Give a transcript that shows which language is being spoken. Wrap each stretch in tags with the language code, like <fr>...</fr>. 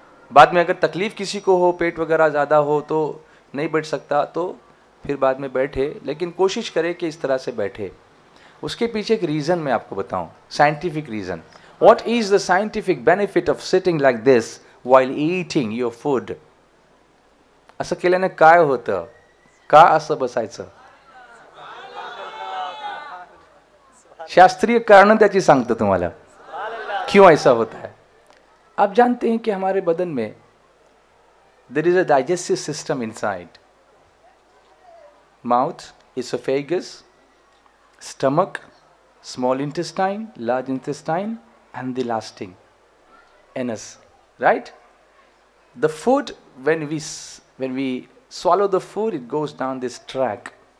<hi>बाद में अगर तकलीफ़ किसी को हो, पेट वगैरह ज़्यादा हो तो नहीं बैठ सकता तो फिर बाद में बैठे, लेकिन कोशिश करे कि इस तरह से बैठे। उसके पीछे एक रीज़न मैं आपको बताऊं, scientific reason.</hi> <en>What is the scientific benefit of sitting like this while eating your food?</en> <mr>असं केल्याने काय होतं, का असं बसायचं? शास्त्रीय कारण त्याची सांगतो तुम्हाला</mr> <hi>क्यों ऐसा होता है। आप जानते हैं कि हमारे बदन में</hi> <en>there is a digestive system inside. Mouth, esophagus, stomach, small intestine, large intestine, and the lasting anus, right? The food, when we swallow the food, it goes down this track.</en>